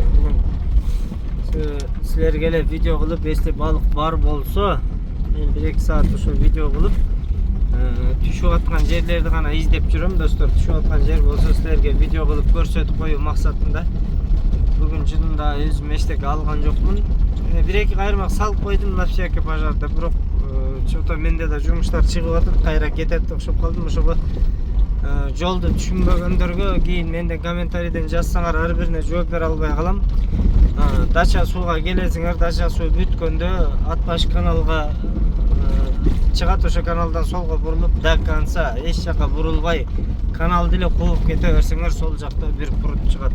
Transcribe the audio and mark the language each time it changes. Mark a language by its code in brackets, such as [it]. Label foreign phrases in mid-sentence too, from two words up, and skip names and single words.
[ky] Бүгүн силерге эле видео кылып, если балык бар болсо, мен 1-2 саат ошо видео кылып, түшүп аткан жерлерди гана издеп жүрөм достор. Түшүп аткан жер болсо силерге видео кылып көрсөтүп коюу максатында. Бүгүн чынында өзүм эчтеке алган жокмун. 1-2 кайырмак салып койдум [ru] на всякий [ky] пожарда, бирок что-то менде да жумуштар чыгып атып, кайра кетет окшоп калдым. Ошого жолду түшүнбөгөндөргө кийин менден комментарийден жазсаңар, ар бирине жооп бере албай калам. Дача сууга келесиңер, дача суу бүткөндө Атпаш каналга чыгат, ошо каналдан солго бурулуп, [ru] до конца [ky] эч жака бурулбай каналды эле кууп кете берсеңер, сол жакта бир пурут чыгат.